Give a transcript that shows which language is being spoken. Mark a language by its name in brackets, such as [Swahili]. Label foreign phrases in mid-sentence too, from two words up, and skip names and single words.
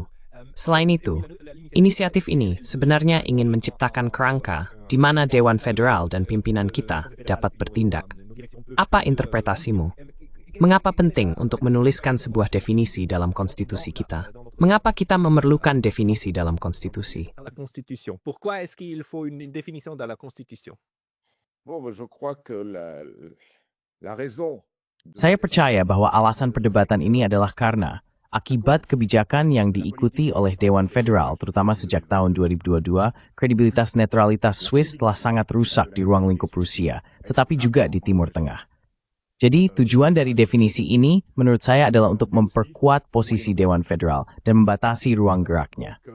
[Indonesian] Selain itu, inisiatif ini sebenarnya ingin menciptakan kerangka di mana Dewan Federal dan pimpinan kita dapat bertindak. Apa interpretasimu? Mengapa penting untuk menuliskan sebuah definisi dalam konstitusi kita? Mengapa kita memerlukan definisi dalam konstitusi? [French] Pourquoi est-ce qu'il faut une définition dans la Constitution? Bon, je crois que la raison... [Indonesian] Saya percaya bahwa alasan perdebatan ini adalah karena akibat kebijakan yang diikuti oleh Dewan Federal, terutama sejak tahun 2022, kredibilitas netralitas Swiss telah sangat rusak di ruang lingkup Rusia, tetapi juga di Timur Tengah. Jadi tujuan dari definisi ini menurut saya adalah untuk memperkuat posisi Dewan Federal dan membatasi ruang geraknya.